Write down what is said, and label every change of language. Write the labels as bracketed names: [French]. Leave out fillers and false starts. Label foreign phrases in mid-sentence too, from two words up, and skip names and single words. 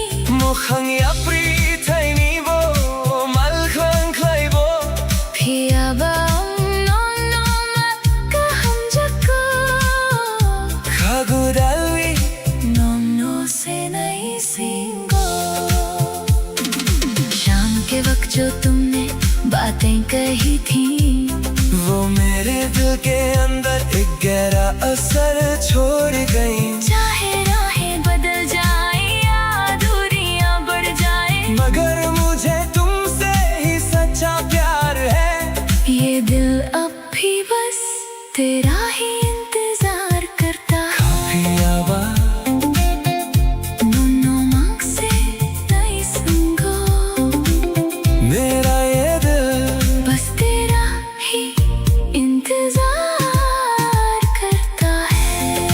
[Kok Borok] Mukhang yapri thai ni bo malkhang khlai bo phiya ba no no ma ka hum jako Khagu dalwi nom no se nai singo। [Hindi] शाम के वक्त जो तुमने बातें कही थी, वो मेरे दिल के अंदर एक गहरा असर छोड़ गई। चाहे राहें बदल जाए या दूरियां बढ़ जाए, मगर मुझे तुमसे ही सच्चा प्यार है। ये दिल अब भी बस तेरा ही इंतजार करता है। [Kok Borok] Kapiyawanin No no mang se nai sango, [Hindi] मेरा ये दिल बस तेरा ही इंतजार करता है।